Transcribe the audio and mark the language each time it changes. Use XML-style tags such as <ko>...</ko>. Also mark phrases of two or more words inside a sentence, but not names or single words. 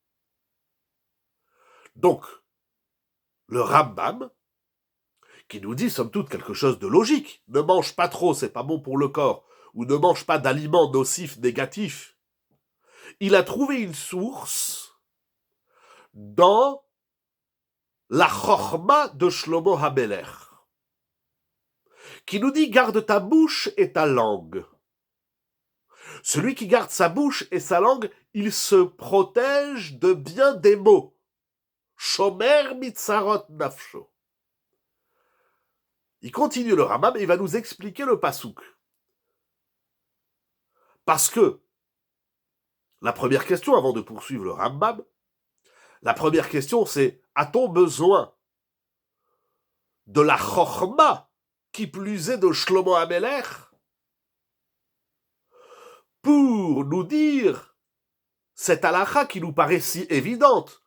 <fr>Donc, le Rambam, qui nous dit somme toute quelque chose de logique, ne mange pas trop, c'est pas bon pour le corps, ou ne mange pas d'aliments nocifs, négatifs, il a trouvé une source dans la chorma de Shlomo HaMelech, qui nous dit garde ta bouche et ta langue. Celui qui garde sa bouche et sa langue, il se protège de bien des maux.</fr> <he>שומר מצרות נפשו.</he> <fr>Il continue le Rambam et il va nous expliquer le pasouk. Parce que la première question, avant de poursuivre le Rambam, la première question c'est, a-t-on besoin de la chorma, qui plus est de Shlomo HaMelech, pour nous dire cette halakha qui nous paraît si évidente?</fr>